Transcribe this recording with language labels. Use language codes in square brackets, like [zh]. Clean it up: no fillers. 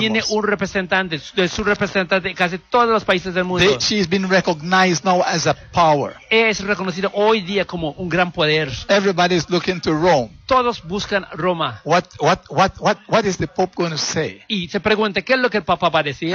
[es] Tiene un representante, de su representante en casi todos los países del mundo. [en] She has been recognized now as a power. [es] Es reconocida hoy día como un gran poder. [en] Everybody is looking to Rome. [es] Todos buscan Roma. [en] What is the Pope going to say? [es] Y se pregunta qué es lo que el Papa va a decir.